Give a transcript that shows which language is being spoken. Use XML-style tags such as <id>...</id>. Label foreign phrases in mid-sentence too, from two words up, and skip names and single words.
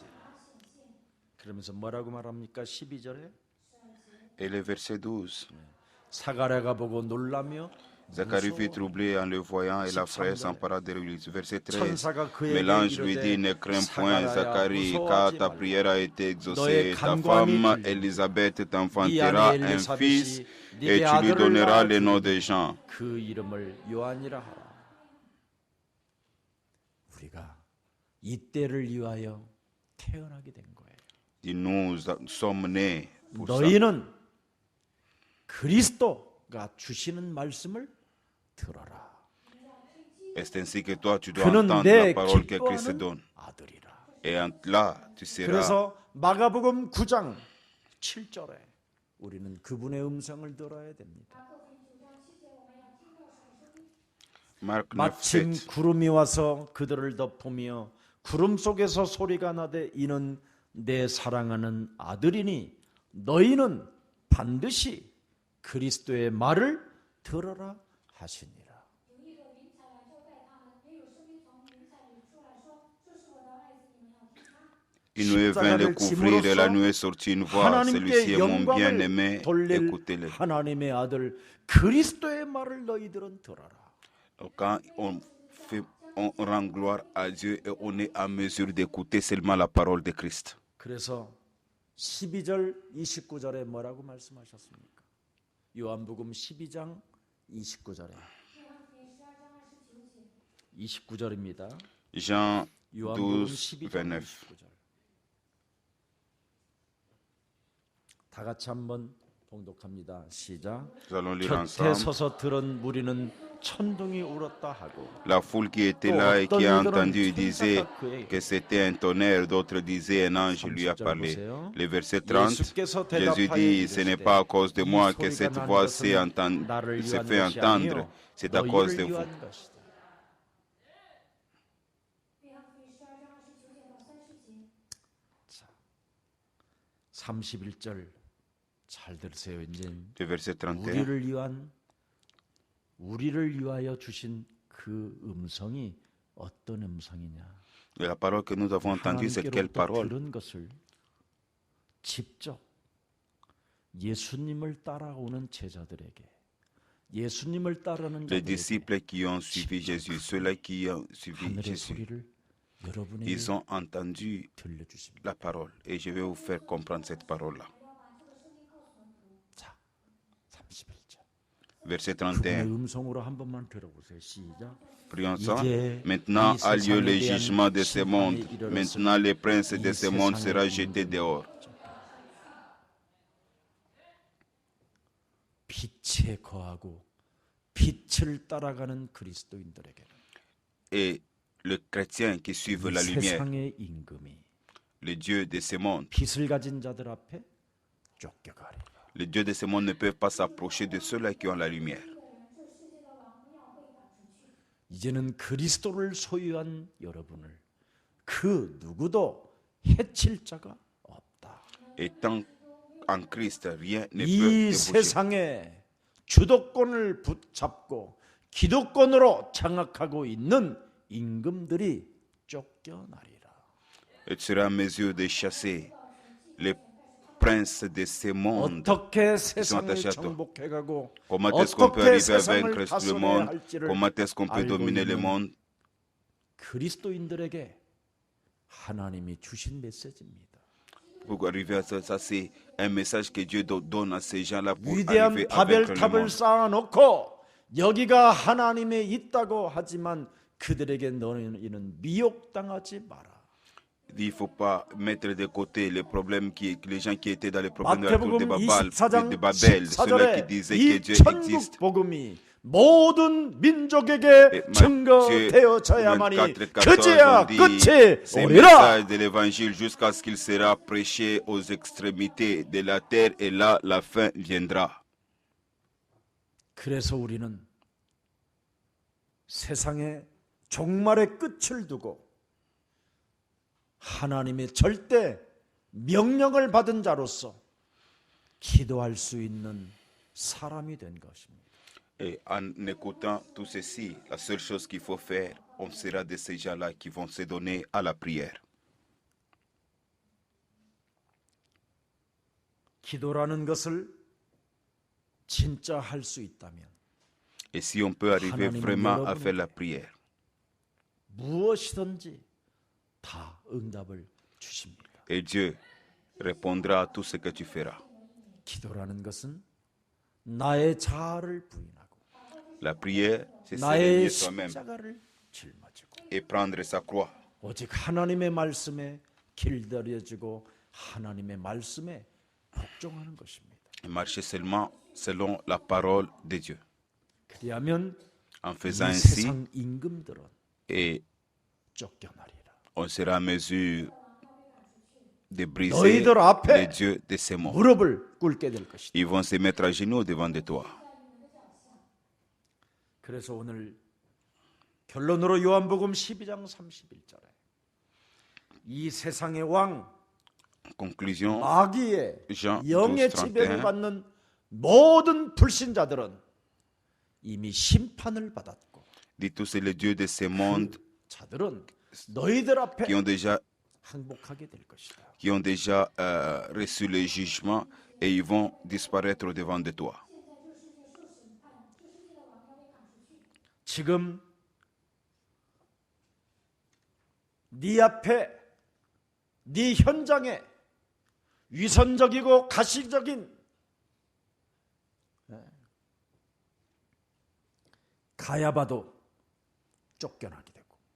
<ko>그러면서 뭐라고 말합니까? 12절에</ko> <fr>Et le verset 12.</fr> <ko>사가랴가 보고 놀라며</ko> <fr>Zacharie fut troublé en le voyant et la frayeur s'empara de lui. Verset 13.</fr> <ko>천사가</ko> <fr>Mais</fr> <ko>그에게</ko> <fr>l'ange lui dit, ne</fr> <ko>이르되</ko> <fr>crains point, Zacharie, car</fr> <ko>무서워하지</ko> <fr>ta</fr> <ko>말라.</ko> <fr>prière a été exaucée.</fr> <ko>너의</ko> <fr>Ta</fr> <ko>간구함이</ko> <fr>femme</fr> <ko>들리고</ko> <fr>Élisabeth</fr> <ko>네</ko> <fr>t'enfantera</fr> <ko>아내</ko> <fr>un fils</fr> <ko>엘리사벳이</ko> <fr>et</fr> <ko>네게</ko> <fr>tu lui</fr> <ko>아들을</ko> <fr>donneras le nom</fr> <ko>낳아</ko> <fr>de Jean.</fr> <ko>그 이름을 요한이라 하라. 우리가 이때를 위하여 태어나게 된 거예요.</ko> <fr>Et nous sommes nés pour ça.</fr> <ko>너희는 그리스도가 주시는 말씀을 들어라.</ko> <fr>C'est ainsi que toi, tu dois</fr> <ko>그는</ko> <fr>entendre</fr> <ko>내</ko> <fr>la parole que Christ te</fr> <ko>기뻐하는</ko> <fr>donne.</fr> <ko>아들이라.</ko> <fr>Et là, tu seras.</fr> <ko>그래서 마가복음 9장 7절에 우리는 그분의 음성을 들어야 됩니다.</ko> <fr>Marc 9,</fr> <ko>마침</ko> <fr>7.</fr> <ko>구름이 와서 그들을 덮으며 구름 속에서 소리가 나되 이는 내 사랑하는 아들이니 너희는 반드시 그리스도의 말을 들어라 하시니라.</ko> <zh>有一朵云彩来遮盖他们，也有声音从云彩里出来说：“这是我的爱子，你们要听他。”</zh> <fr>Une nuée vint le couvrir et la nuée sortit une voix. Celui-ci est</fr> <ko>하나님께</ko> <fr>mon</fr> <ko>영광을</ko> <fr>bien-aimé,</fr> <ko>돌릴</ko> <fr>écoutez-le.</fr> <ko>하나님의 아들 그리스도의 말을 너희들은 들어라.</ko> <fr>Quand on rend gloire à Dieu et on est en mesure d'écouter seulement la parole de Christ.</fr> <ko>그래서 12절 29절에 뭐라고 말씀하셨습니까? 요한복음 12장 29절에 29절입니다.</ko> <fr>Jean</fr> <ko>요한복음</ko> <fr>12,</fr> <ko>12장</ko> <fr>29.</fr> <ko>29절. 다 같이 한번 봉독합니다. 시작.</ko> <fr>Nous allons lire</fr> <ko>곁에</ko> <fr>ensemble.</fr> <ko>서서 들은 무리는 천둥이 울었다 하고</ko> <fr>La foule qui était là et qui a entendu disait que c'était un tonnerre, d'autres disaient un ange lui a parlé. Le verset 30, Jésus dit, ce n'est pas à cause de moi que cette voix se fait entendre, c'est à cause de vous.</fr> <zh>约翰福音12章29节到30节。</zh> <ko>31절 잘 들으세요. 이제</ko> <fr>Le verset 31.</fr> <ko>우리를 위하여 주신 그 음성이 어떤 음성이냐?</ko> <fr>Et la parole que nous avons entendue, c'est quelle</fr> <ko>하나님께로부터</ko> <fr>parole?</fr> <ko>들은 것을 직접 예수님을 따라오는 제자들에게, 예수님을 따르는</ko> <fr>Les</fr> <ko>자들에게</ko> <fr>disciples qui ont suivi Jésus, ceux-là qui ont suivi</fr> <ko>하늘의</ko> <fr>Jésus,</fr> <ko>소리를 여러분에게</ko> <fr>ils ont entendu</fr> <ko>들려주십니다.</ko> <fr>la parole. Et je vais vous faire comprendre cette parole-là.</fr> <ko>자, 31절.</ko> <fr>Verset</fr> <ko>그분의</ko> <fr>31.</fr> <ko>음성으로 한 번만 들어보세요. 시작.</ko> <fr>Prions ça.</fr> <ko>이제</ko> <fr>Maintenant</fr> <ko>이</ko> <fr>a lieu le</fr> <ko>세상에 대한</ko> <fr>jugement de ce monde.</fr> <ko>심판이 이르렀으니</ko> <fr>Maintenant le prince de</fr> <ko>이</ko> <fr>ce monde</fr> <ko>세상의</ko> <fr>sera jeté</fr> <ko>임금은</ko> <fr>dehors.</fr> <ko>빛에 거하고 빛을 따라가는 그리스도인들에게는</ko> <fr>Et le chrétien qui suit la</fr> <ko>이</ko> <fr>lumière,</fr> <ko>세상의 임금이</ko> <fr>le Dieu de ce monde,</fr> <ko>빛을 가진 자들 앞에 쫓겨가리라.</ko> <fr>le Dieu de ce monde ne peut pas s'approcher de ceux-là qui ont la lumière.</fr> <ko>이제는 그리스도를 소유한 여러분을 그 누구도 해칠 자가 없다.</ko> <fr>Et tant en Christ, rien ne peut</fr> <ko>이</ko> <fr>te bouger.</fr> <ko>세상에 주도권을 붙잡고 기득권으로 장악하고 있는 임금들이 쫓겨나리라.</ko> <fr>Et tu seras en mesure de chasser les princes de ce monde.</fr> <ko>어떻게 세상을</ko> <fr>attachés à toi.</fr> <ko>정복해가고</ko> <fr>Comment est-ce qu'on peut</fr> <ko>어떻게</ko> <fr>arriver à</fr> <ko>세상을</ko> <fr>vaincre le</fr> <ko>다스려야</ko> <fr>monde?</fr> <ko>할지를</ko> <fr>Comment est-ce qu'on peut</fr> <ko>알고</ko> <fr>dominer le</fr> <ko>있는</ko> <fr>monde?</fr> <ko>그리스도인들에게 하나님이 주신 메시지입니다.</ko> <fr>Pour arriver à ça, ça c'est un message que Dieu donne à ces gens-là pour</fr> <ko>위대한</ko> <fr>arriver à vaincre le</fr> <ko>바벨탑을</ko> <fr>monde.</fr> <ko>쌓아놓고 여기가 하나님의 있다고 하지만 그들에게 너희는 미혹당하지 마라.</ko> <fr>Il ne faut pas mettre de côté les problèmes les gens qui étaient dans les problèmes de la tour</fr> <ko>마태복음</ko> <fr>de Babel,</fr> <ko>24장</ko> <fr>ceux-là qui</fr> <ko>14절에</ko> <fr>disaient que</fr> <ko>이</ko> <fr>Dieu</fr> <ko>천국</ko> <fr>existe.</fr> <ko>복음이 모든 민족에게 증거되어져야만이</ko> <fr>24,</fr> <ko>그제야</ko> <fr>14 on dit,</fr> <ko>끝이</ko> <fr>ces</fr> <ko>오리라.</ko> <fr>messages de l'évangile jusqu'à ce qu'il sera prêché aux extrémités de la terre et là la fin viendra.</fr> <ko>그래서 우리는 세상의 종말의 끝을 두고 하나님의 절대 명령을 받은 자로서 기도할 수 있는 사람이 된 것입니다.</ko> <fr>Et en écoutant tout ceci, la seule chose qu'il faut faire, on sera de ces gens-là qui vont se donner à la prière.</fr> <ko>기도라는 것을 진짜 할 수 있다면</ko> <fr>Et si on peut arriver vraiment à faire la prière,</fr> <ko>무엇이든지 다 응답을 주십니다.</ko> <fr>et Dieu répondra à tout ce que tu feras.</fr> <ko>기도라는 것은 나의 자아를 부인하고</ko> <fr>La prière, c'est se</fr> <ko>나의</ko> <fr>renier soi-même</fr> <ko>십자가를 짊어지고</ko> <fr>et prendre sa croix.</fr> <ko>오직 하나님의 말씀에 길들여지고 하나님의 말씀에 복종하는 것입니다.</ko> <fr>Et marcher seulement selon la parole de Dieu.</fr> <ko>그리하면</ko> <fr>En</fr> <ko>이</ko> <fr>faisant ainsi,</fr> <ko>세상 임금들은</ko> <fr>et</fr> <ko>쫓겨나리라.</ko> <fr>on sera en mesure de briser</fr> <ko>너희들 앞에</ko> <fr>les dieux de ce monde.</fr> <ko>무릎을 꿇게 될 것이다.</ko> <fr>Ils vont se mettre à genoux devant de toi.</fr> <ko>그래서 오늘 결론으로 요한복음 12장 31절에 이 세상의 왕</ko> <fr>Conclusion,</fr> <ko>마귀의</ko> <fr>Jean</fr> <ko>영의</ko> <fr>12,</fr> <ko>지배를</ko> <fr>31.</fr> <ko>받는 모든 불신자들은 이미 심판을 받았고</ko> <fr>Dit tous c'est les dieux de ce monde</fr> <ko>자들은 너희들 앞에</ko> <fr>qui ont</fr> <ko>항복하게 될 것이다.</ko> <fr>reçu le jugement et ils vont disparaître devant de toi.</fr> <ko>지금 네 앞에 네 현장에 위선적이고 가시적인 가야바도 쫓겨나게 되고</ko>